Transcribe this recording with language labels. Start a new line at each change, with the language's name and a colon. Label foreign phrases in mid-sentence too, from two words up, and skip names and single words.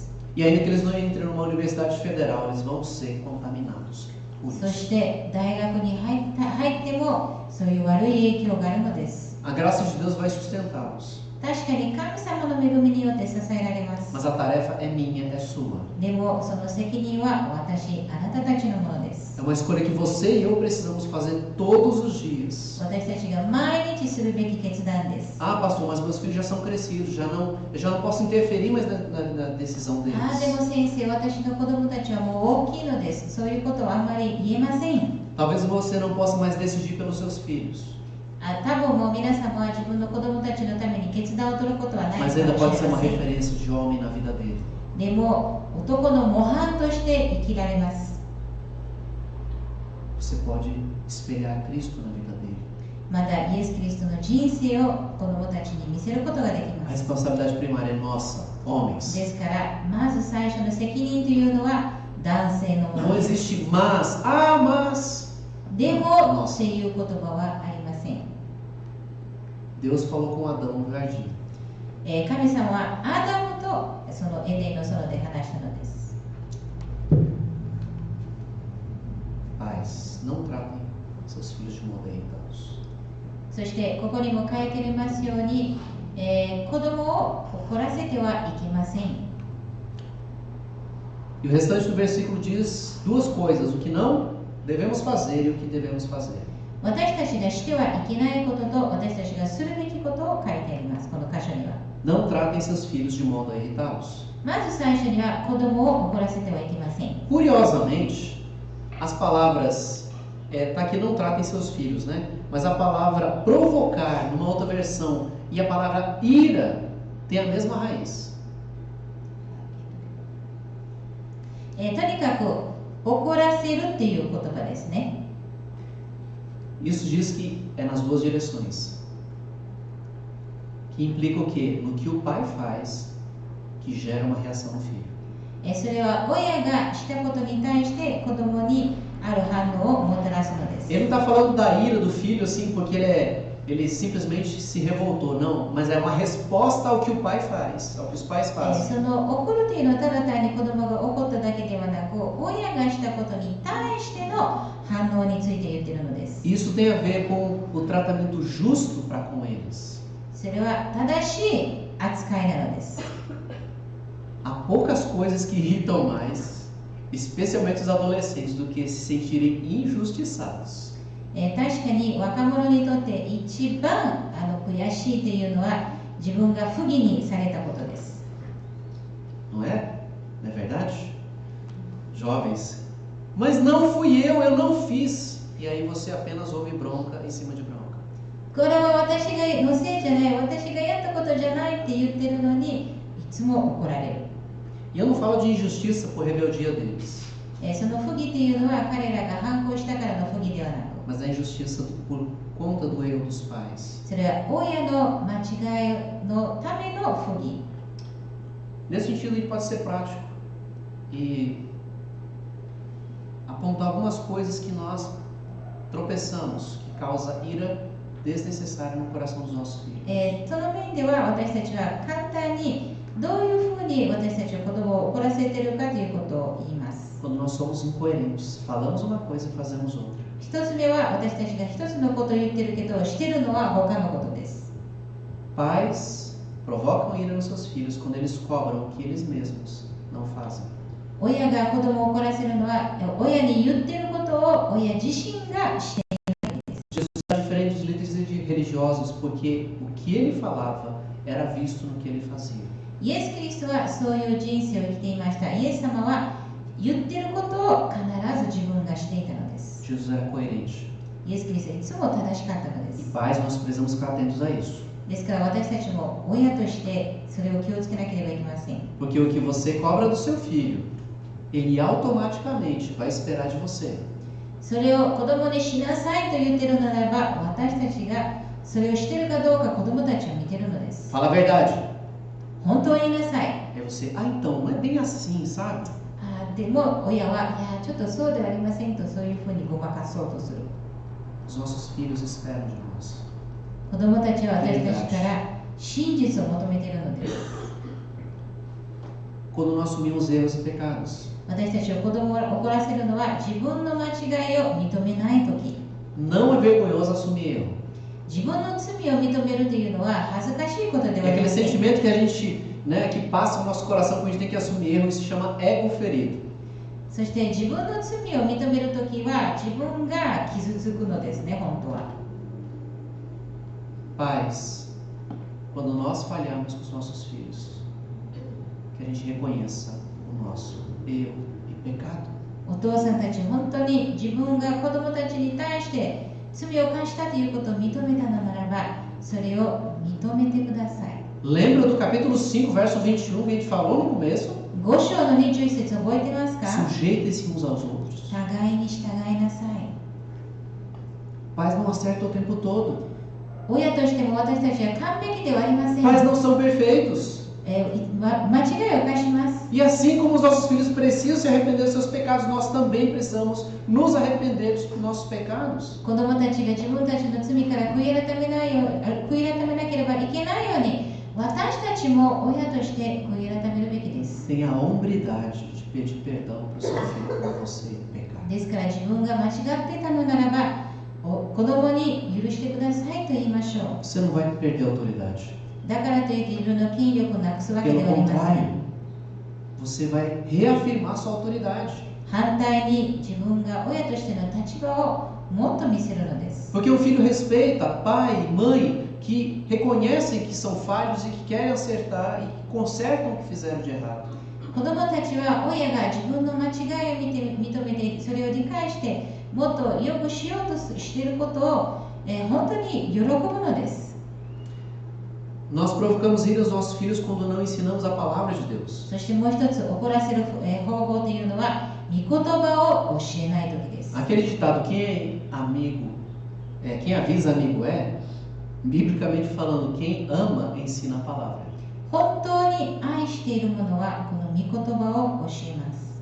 Portuguese: E ainda que eles não entrem numa universidade federal, eles vão ser contaminados por
Japanese: そ
Portuguese: isso.
Japanese: して大学に入ってもそういう悪い影響があるのです。
Portuguese: A graça de Deus vai sustentá-los.
Japanese: 確かに神様の恵みによって支えられます。
Portuguese: Mas a tarefa é minha, é sua.
Japanese: でもその責任は私、あなたたちのものです。
Portuguese: É uma escolha que você e eu precisamos fazer todos os dias.
Japanese: 私たちが毎日するべき決断です。
Portuguese: Ah, pastor, mas meus filhos já são crescidos, eu já não posso interferir mais na decisão deles.
Japanese: ああ、でも先生、私の子供たちはもう大きいのです。そういうことはあんまり言えません。
Portuguese: Talvez você não possa mais decidir pelos seus filhos.
Japanese: 多分もう皆様は自分の子供たちのために決断を取ることはないかも
Portuguese: Mas
Japanese: しれ
Portuguese: ainda
Japanese: ま
Portuguese: pode ser
Japanese: せ
Portuguese: uma
Japanese: ん。
Portuguese: referência de homem na vida dele.
Japanese: でも男の模範として生きられます。
Portuguese: Você pode espelhar Cristo na vida dele.
Japanese: またイエス・キリストの人生を子供たちに見せることができ
Portuguese: A
Japanese: ます。
Portuguese: responsabilidade primária é nossa, homens.
Japanese: ですからまず最初の責任というのは男性のも
Portuguese: Não
Japanese: のです。
Portuguese: existe mas. Ah, mas.
Japanese: でもっていう言葉はありません。
Portuguese: Deus falou com Adão no jardim.
Japanese: 神様はアダムとそのエデンの園で話したのです。
Portuguese: Pais, não tratem seus filhos de modo irritados.
Japanese: そしてここにも書いてありますように、子供を怒らせてはいけません。
Portuguese: E o restante do versículo diz duas coisas: o que não devemos fazer e o que devemos fazer.
Japanese: 私たちがしてはいけないことと私たちがするべきことを書いてあります。この箇所には。
Portuguese: Não tratem seus filhos de modo a irritá-los.
Japanese: まず最初には子供を怒らせてはいけません。
Portuguese: Curiosamente, as palavras tá aqui não tratem seus filhos, né? Mas a palavra provocar numa outra versão e a palavra ira tem a mesma raiz.
Japanese: とにかく怒らせるっていう言葉ですね。
Portuguese: Isso diz que é nas duas direções. Que implica o quê? No que o pai faz, que gera uma reação no filho.
Japanese: それは親がしたことに対して子供にある反応をもたらすのです。
Portuguese: Ele não está falando da ira do filho assim porque ele simplesmente se revoltou, não. Mas é uma resposta ao que o pai faz, ao que os pais
Japanese: そ
Portuguese: fazem.
Japanese: の怒るというのはただ単に子供が怒っただけではなく、親がしたことに対しての反応について言っているのです。
Portuguese: Isso tem a ver com o tratamento justo para com eles.
Japanese: それは正しい扱いなのです。
Portuguese: Há poucas coisas que irritam mais, especialmente os adolescentes, do que se sentirem injustiçados.
Japanese: 確かに若者にとって一番悔しいというのは自分が不義にされたことです。
Portuguese: Não é? Não é verdade? Jovens, mas não fui eu não fiz. E aí você apenas ouve bronca em cima de bronca.
Japanese: これは私のせいじゃない、私がやったことじゃないって言ってるのにいつも怒られる。
Portuguese: E eu não falo de injustiça por rebeldia deles,
Japanese: その不義というのは彼らが反抗したからの不義ではなく、
Portuguese: mas a injustiça por conta do erro dos pais.
Japanese: それは親の間違いのための不義。
Portuguese: Nesse sentido, ele pode ser prático e apontar algumas coisas que nós tropeçamos, que causa ira desnecessária no coração dos nossos filhos.
Japanese: その面では私たちは簡単にどういうふうに私たちは子供を怒らせているかということを言います。
Portuguese: Quando nós somos incoerentes, falamos uma coisa e fazemos outra.
Japanese: 一つ目は私たちが一つのことを言ってるけどしてるのは他のことです。
Portuguese: Pais provocam ira nos seus filhos quando eles cobram o que eles mesmos não fazem.
Japanese: 親が子供を怒らせるのは親に言ってることを親自身がしているわけです。
Portuguese: Jesus era diferente dos líderes religiosos porque o que ele falava era visto no que ele fazia.
Japanese: イエス・キリストはそういう人生を生きていました。イエス様は言ってることを必ず自分がしていたのです。
Portuguese: Jesus era coerente.
Japanese: イエス・キリストはいつも正しかったので
Portuguese: E
Japanese: す。
Portuguese: pais, nós precisamos ficar atentos a isso.
Japanese: ですから私たちも親としてそれを気をつけなければいけません。
Portuguese: Porque o que você cobra do seu filho, ele automaticamente vai esperar de você.
Japanese: それを子供にしなさいと言っているのならば、私たちがそれをしているかどうか子供たちは見ているのです。
Portuguese: Fala a verdade.
Japanese: 本当は言いなさい。
Portuguese: Aí você, então, não é bem assim, sabe?
Japanese: でも親は、いや、ちょっとそうではありませんとそういうふうにごまかそうとする。
Portuguese: Os nossos filhos esperam de nós.
Japanese: 子供たちは私たちから真実を求めているのです。
Portuguese: Quando nós assumimos erros e pecados.
Japanese: 私たちは子供を怒らせるのは自分の間違いを認めないとき。
Portuguese: Não é vergonhoso assumir erro.
Japanese: 自分の罪を認めるというのは恥ずかしいことでは
Portuguese: É
Japanese: あり
Portuguese: aquele
Japanese: ません。
Portuguese: sentimento que a gente, né, que passa no nosso coração quando a gente tem que assumir erro, isso se chama ego ferido.
Japanese: そして自分の罪を認めるときは自分が傷つくのですね、本当は。
Portuguese: Pais, quando nós falharmos com os nossos filhos, que a gente reconheça o nosso erro e pecado.
Japanese: お父さんたち、本当に自分が子供たちに対して罪を犯したということを認めたのならば、それを認めてください。
Portuguese: Lembra do capítulo 5, verso 21, que a gente falou no começo?
Japanese: 5 章の21節覚えてますか？
Portuguese: Sujeitem-se uns aos outros.
Japanese: 互いに従いなさい。
Portuguese: Pais não acertam o tempo todo.
Japanese: 親としても私たちは完璧ではありません。
Portuguese: Pais não são perfeitos.
Japanese: 間違いを犯します。
Portuguese: E assim como os nossos filhos precisam se arrepender dos seus pecados, nós também precisamos nos arrepender dos nossos pecados.
Japanese: 子供たちが自分たちの罪から悔い改めなければいけないように、私たちも親として悔い改めるべきです。
Portuguese: Tenha a hombridade de pedir perdão para o seu filho quando você pecar.
Japanese: ですから自分が間違っていたのならば、子供に許してくださいと言いましょう。
Portuguese: Você não vai perder a autoridade.
Japanese: だからといって自分の権力をなくすわけで
Portuguese: Pelo
Japanese: はありません。
Portuguese: contrário, você vai reafirmar sua autoridade.
Japanese: 反対に自分が親としての立場をもっと見せるのです。
Portuguese: Porque o filho respeita pai e mãe que reconhecem que são falhos e que querem acertar e que consertam o que fizeram de errado.
Japanese: 子供たちは親が自分の間違いを認めてそれを理解してもっと良くしようとしていることを、本当に喜ぶのです。
Portuguese: Nós provocamos ira aos nossos filhos quando não ensinamos a palavra de Deus.
Japanese: そしてもう一つ怒らせる方法というのは御言葉を教えない時です。
Portuguese: Aquele ditado, quem avisa amigo é, biblicamente falando, quem ama ensina a palavra.
Japanese: 本当に愛している者はこの御言葉を教えます。